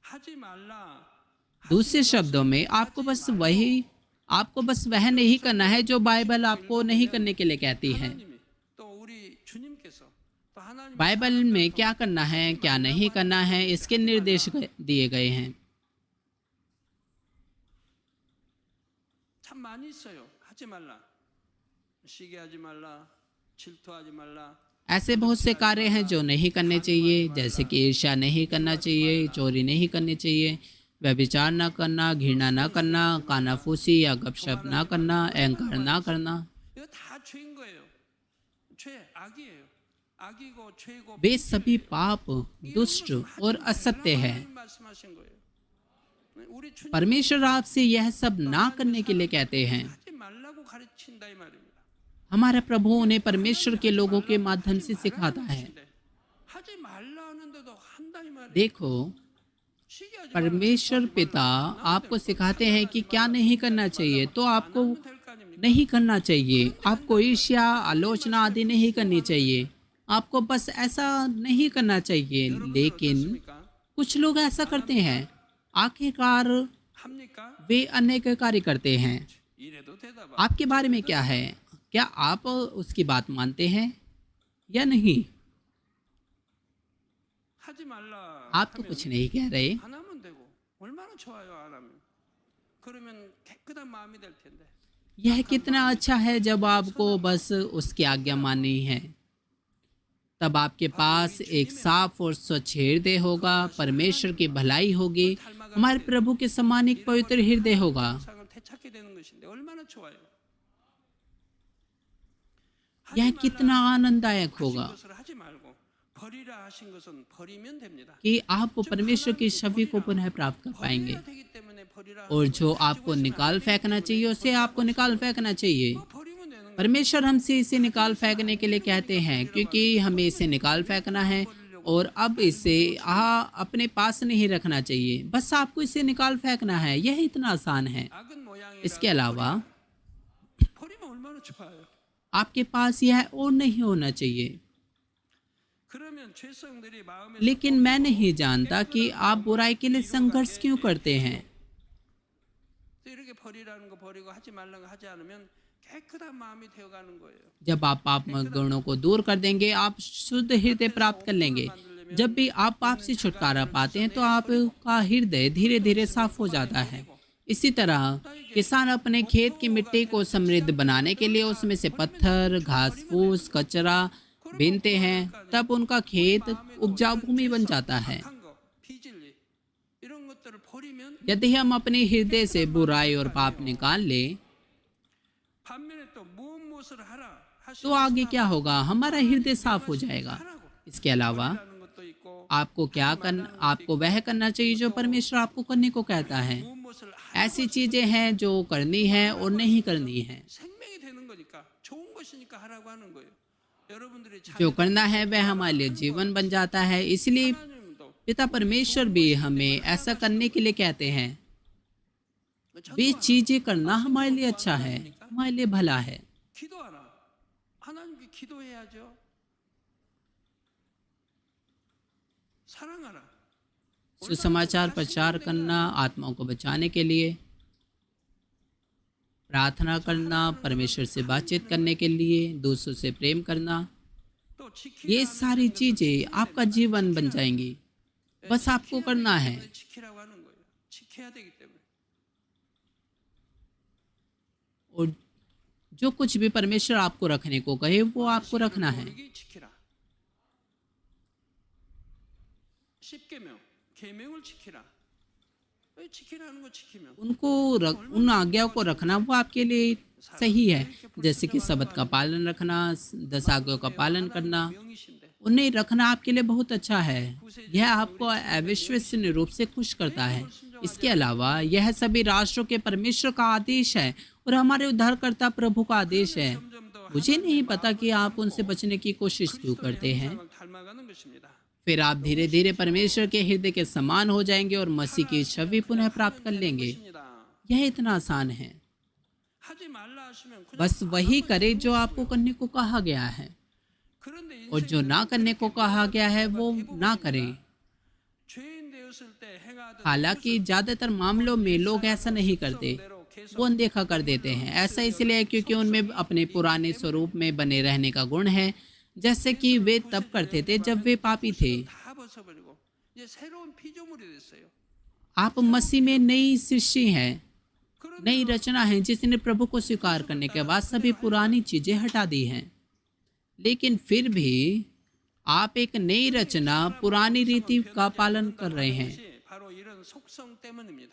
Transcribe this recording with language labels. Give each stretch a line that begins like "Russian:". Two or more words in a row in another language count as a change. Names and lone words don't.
Hindi: दूसरे शब्दों में आपको बस वह नहीं करना है जो बाइबल आपको नहीं करने के लिए कहती है। बाइबल में क्या करना है, क्या नहीं करना है, इसके निर्देश दिए गए हैं।
Korean: 참 많이 있어요. 하지 말라. 시기하지 말라. 질투하지 말라.
Hindi: ऐसे बहुत से कार्य हैं जो नहीं करने चाहिए, जैसे कि ईर्ष्या नहीं करना चाहिए, चोरी नहीं करनी चाहिए, व्यभिचार ना करना, घृणा ना करना, कानाफूसी या गपशप ना करना, अहंकार ना करना।
Korean: 이거 다 죄인 거예요. 죄, 악이에요. 악이고 죄고.
Hindi: वे सभी पाप, दुष्ट और असत्य है।
Korean: 말씀하신 거예요. 우리 주님
Hindi: परमेश्वर आपसे यह सब ना करने के लिए कहते हैं।
Korean: 하지 말라고 가르친다 이 말입니다.
Hindi: हमारा प्रभु उन्हें परमेश्वर के लोगों के माध्यम से सिखाता है।
Korean: 하지 말라 하는데도 한다 이 말이에요.
Hindi: देखो,
Korean: 시기하지
Hindi: परमेश्वर पिता आपको सिखाते हैं कि क्या नहीं करना चाहिए, तो आपको
Korean: 말면 될거 아닙니까?
Hindi: नहीं करना चाहिए। आपको ईर्ष्या, आलोचना आदि नहीं करनी चाहिए। आपको बस ऐसा नहीं करना चाहिए। लेकिन कुछ लोग ऐसा करते हैं, आखिरकार
Korean: 합니까?
Hindi: वे अनेक कार्य करते हैं।
Korean: 이래도 대답.
Hindi: आपके बारे में क्या है? क्या आप उसकी बात मानते हैं या नहीं?
Korean: 하지 말라.
Hindi: आप तो कुछ नहीं कह रहे।
Korean: 안 하면 되고 얼마나 좋아요 안 하면. 그러면 깨끗한 마음이 될 텐데.
Hindi: यह कितना अच्छा है जब आपको बस उसकी आज्ञा माननी है। तब आपके पास एक साफ और स्वच्छ हृदय होगा, परमेश्वर की भलाई होगी, हमारे प्रभु के समान एक पवित्र हृदय होगा।
Korean: 상을 되찾게 되는 것인데 얼마나 좋아요.
Hindi: यह कितना आनंददायक होगा
Korean: 것을 하지 말고 버리라 하신 것은 버리면 됩니다.
Hindi: कि आप परमेश्वर की छवि को पुनः प्राप्त कर पाएंगे।
Korean: 버려야 되기 때문에 버리라.
Hindi: और जो आपको निकाल फेंकना चाहिए उसे आपको निकाल फेंकना चाहिए।
Korean: 버리면 되는 거예요.
Hindi: परमेश्वर हमसे इसे निकाल फेंकने के लिए कहते हैं, क्योंकि हमें इसे निकाल फेंकना है और अब इसे अपने पास नहीं रखना चाहिए। बस आपको इसे निकाल फेंकना है। यह इतना आसान है।
Korean: 악은 모양이라.
Hindi: इसके अलावा
Korean: 버리면 얼마나 좋아요.
Hindi: आपके पास यह और नहीं होना चाहिए।
Korean: 그러면 죄성들이 마음에
Hindi: लेकिन मैं नहीं जानता कि आप बुराई के लिए संघर्ष क्यों करते हैं।
Korean: 이렇게 버리라는 거 버리고 하지 말라는 거 하지 않으면 깨끗한 마음이 되어가는 거예요.
Hindi: जब आप पाप गुणों को दूर कर देंगे, आप शुद्ध हृदय प्राप्त कर लेंगे। जब भी आप पाप से छुटकारा पाते हैं तो आपका हृदय धीरे धीरे साफ हो जाता है। इसी तरह किसान अपने खेत की मिट्टी को समृद्ध बनाने के लिए उसमें से पत्थर, घास फूस, कचरा बीनते हैं, तब उनका खेत उपजाऊ भूमि बन जाता है।
Korean: 한 거, 비진리 이런 것들을 버리면
Hindi: यदि हम अपने हृदय से बुराई और पाप निकाल लें
Korean: 반면에 또 무엇을 하라 하시는
Hindi: तो आगे क्या होगा? हमारा हृदय साफ हो जाएगा। इसके अलावा
Korean: 것도 있고
Hindi: आपको वह करना चाहिए जो परमेश्वर आपको करने को कहता है।
Korean: 무엇을
Hindi: ऐसी चीजें हैं जो करनी है और नहीं करनी है।
Korean: 생명이 되는 거니까 좋은 것이니까 하라고 하는 거예요. 여러분들이
Hindi: जो करना है वह हमारे लिए जीवन बन जाता है। इसलिए
Korean: 하나님도
Hindi: पिता परमेश्वर भी हमें ऐसा करने के लिए कहते हैं। वे चीजें करना हमारे लिए अच्छा है, हमारे लिए भला है।
Korean: 기도하라. 하나님께 기도해야죠. 사랑하라.
Hindi: सुसमाचार प्रचार करना, आत्माओं को बचाने के लिए प्रार्थना करना, परमेश्वर से बातचीत करने के लिए, दूसरों से प्रेम करना,
Korean: 또
Hindi: ये सारी चीजें आपका जीवन बन जाएंगी। बस आपको करना है।
Korean: 지키라고 하는 거예요. 지켜야 되기 때문에.
Hindi: और जो कुछ भी परमेश्वर आपको रखने को कहे वो आपको रखना है।
Korean: 여기 지키라. 십계명, 계명을 지키라. 지키라는 거 지키면
Hindi: उन आज्ञाओं को रखना वो आपके लिए सही है। जैसे कि सबत का पालन रखना, 10 आज्ञाओं का पालन करना,
Korean: 명이신데
Hindi: उन्हें रखना आपके लिए बहुत अच्छा है। यह आपको अविश्वसनीय रूप से खुश करता है। इसके अलावा यह सभी राष्ट्रों के परमेश्वर का आदेश है और हमारे उद्धारकर्ता प्रभु का आदेश है। मुझे नहीं पता कि आप उनसे बचने की कोशिश क्यों करते हैं।
Korean: 닮아가는 것입니다.
Hindi: फिर आप धीरे धीरे परमेश्वर के हृदय के समान हो जाएंगे और मसीह की छवि पुनः प्राप्त कर लेंगे। यह इतना आसान है।
Korean: 하지 말라 하시면 그냥
Hindi: बस वही करे जो आपको करने को कहा गया है,
Korean: 그런데
Hindi: और जो ना करने को कहा गया है वो ना करें।
Korean: 죄인 되었을 때 행하던
Hindi: हालांकि ज्यादातर मामलों में लोग ऐसा नहीं करते, वो अनदेखा कर देते हैं। ऐसा इसलिए क्योंकि उनमें अपने पुराने स्वरूप में बने रहने का गुण है। जैसे कि वे तब करते थे जब वे पापी थे।
Korean: 다 벗어버리고 이제 새로운 피조물이 됐어요.
Hindi: आप मसीह में नई सृष्टि हैं, नई
Korean: 그러면
Hindi: रचना है, जिसने प्रभु को स्वीकार करने के बाद सभी पुरानी चीजें हटा दी हैं। लेकिन फिर भी आप एक नई रचना, पुरानी रीति का पालन कर रहे हैं।
Korean: 바로 이런 속성 때문입니다.